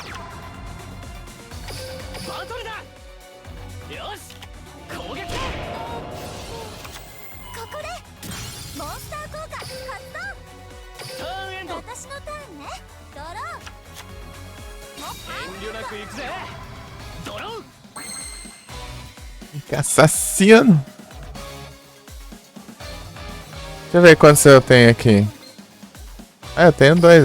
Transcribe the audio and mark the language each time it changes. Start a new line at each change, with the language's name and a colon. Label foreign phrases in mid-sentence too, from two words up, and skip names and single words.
Japanese: バトルだ。よし。攻撃だ。ここでモンスター効果発ターンエンド。動。私のターンね。ドロー。モンスター遠慮なく行くぜ。ドロー。
Portuguese: Que assassino! Deixa eu ver quantos eu tenho aqui. Ah, eu tenho dois.